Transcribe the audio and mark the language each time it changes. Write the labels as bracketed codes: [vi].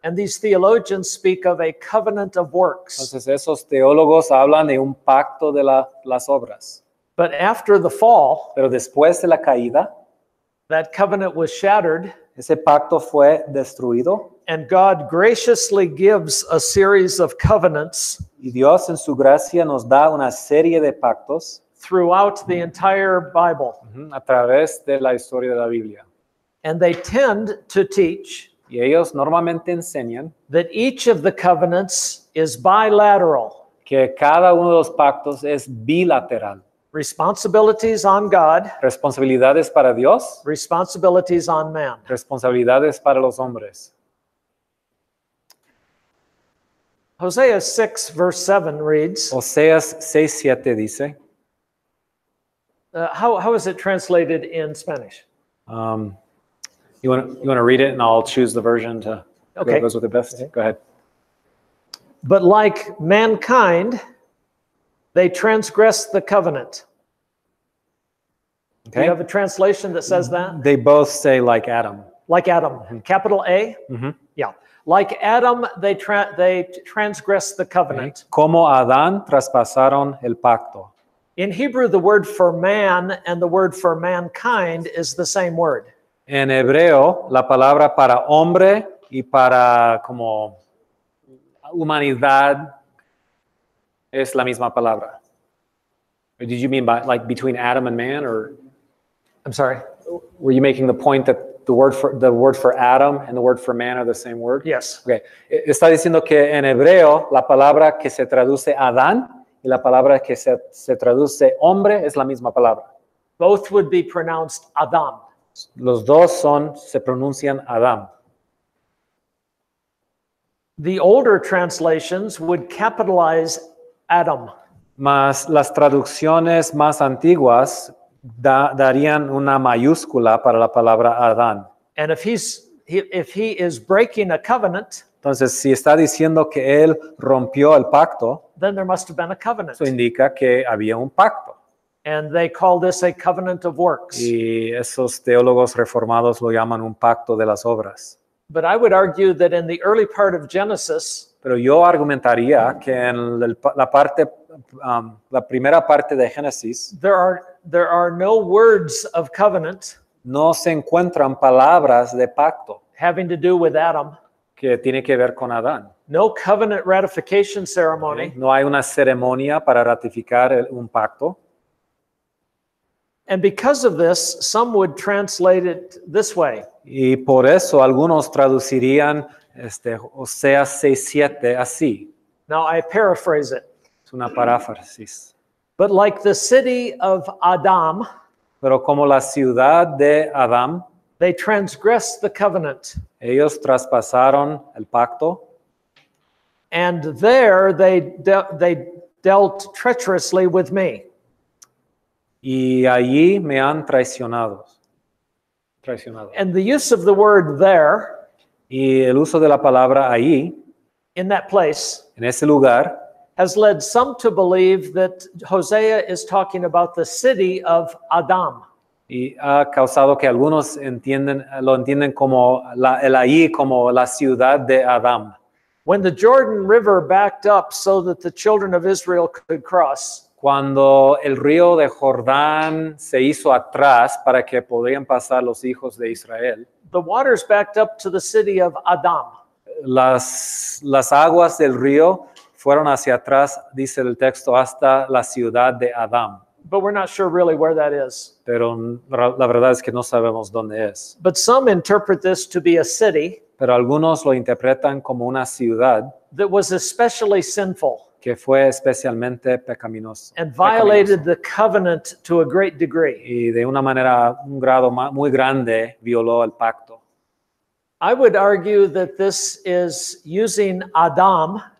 [en] And these theologians speak of a covenant of works. [es] Entonces esos teólogos hablan de un pacto de las obras. [en] But after the fall, [es] Pero después de la caída, [en] that covenant was shattered, [es] ese pacto fue destruido [en] and God graciously gives a series of covenants [es] y Dios en su gracia nos da una serie de pactos [en] throughout the entire Bible. [es] a través de la historia de la Biblia. [en] And they tend to teach [es] Y ellos normalmente enseñan [en] that each of the covenants is bilateral. [es] que cada uno de los pactos es bilateral. [en] Responsibilities on God, [es] Responsabilidades para Dios, [en] responsibilities on man. [es] responsabilidades para los hombres. [en] Hosea 6, verse 7 reads, [es] Oseas 6:7 dice, [en] how is it translated in Spanish? you want to read it and I'll choose the version that Okay. goes with it best? Go ahead. But like mankind, they transgressed the covenant. Do Okay. you have a translation that says that? They both say like Adam. Like Adam, capital A? Mhm. Yeah. Like Adam, they transgressed the covenant. [es] Como Adán traspasaron el pacto. [en] In Hebrew, the word for man and the word for mankind is the same word. [es] En hebreo, la palabra para hombre y para como humanidad es la misma palabra. [en] Or did you mean by like between Adam and man, or I'm sorry. were you making the point that the word for Adam and the word for man are the same word? Yes. Okay. [es] Está diciendo que en hebreo la palabra que se traduce Adán y la palabra que se traduce hombre es la misma palabra. [en] Both would be pronounced Adam. [es] Los dos se pronuncian Adán. [en] The older translations would capitalize Adam. [es] Mas las traducciones más antiguas darían una mayúscula para la palabra Adán. [en] And if he is breaking a covenant, [es] Entonces, si está diciendo que él rompió el pacto, [en] then there must have been a covenant. [es] eso indica que había un pacto. [en] And they call this a covenant of works. [es] Y esos teólogos reformados lo llaman un pacto de las obras. [en] But I would argue that in the early part of Genesis, [es] Pero yo argumentaría que en la primera parte de Génesis [en] there are no words of covenant [es] no se encuentran palabras de pacto [en] having to do with Adam. [es] que tiene que ver con Adán. [en] No covenant ratification ceremony. [es] No hay una ceremonia para ratificar un pacto. [en] And because of this, some would translate it this way. [es] Y por eso algunos traducirían Oseas 6:7 así. [en] Now I paraphrase it. [es] Es una paráfrasis. [en] But like the city of Adam, [es] Pero como la ciudad de Adán, [en] they transgressed the covenant. [es] ellos traspasaron el pacto. [en] And there they dealt treacherously with me. [es] Y allí me han traicionado. [en] And the use of the word there [es] Y el uso de la palabra allí, [en] in that place [es] en ese lugar, [en] has led some to believe that Hosea is talking about the city of Adam. [es] y ha causado que algunos lo entienden como el allí como la ciudad de Adán. [en] When the Jordan River backed up so that the children of Israel could cross, [es] Cuando el río de Jordán se hizo atrás para que podían pasar los hijos de Israel, [en] the waters backed up to the city of Adam. [es] las aguas del río fueron hacia atrás, dice el texto, hasta la ciudad de Adán. [en] But we're not sure really where that is. [es] Pero la verdad es que no sabemos dónde es. [en] But some interpret this to be a city [es] Pero algunos lo interpretan como una ciudad [en] that was especially sinful [es] que fue especialmente pecaminosa [en] and violated the covenant to a great degree. [es] y de un grado muy grande violó el pacto. [en] I would argue that this is using Adam